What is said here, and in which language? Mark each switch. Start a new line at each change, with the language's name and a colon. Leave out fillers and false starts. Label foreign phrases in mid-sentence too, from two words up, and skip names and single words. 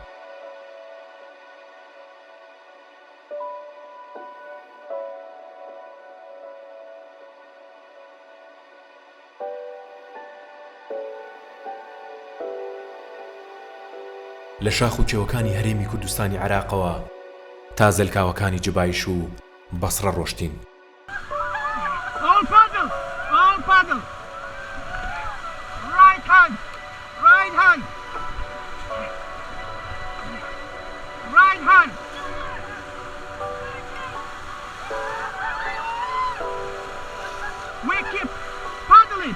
Central Kurdish: لە شاخ و کێوەکانی هەرێمی کوردستانی عێراقەوە تا زەلکاوەکانی جبایش و بەسڕە ڕۆشتین.
English: All paddle! All paddle! Right hand! Right hand! Right hand! We keep paddling!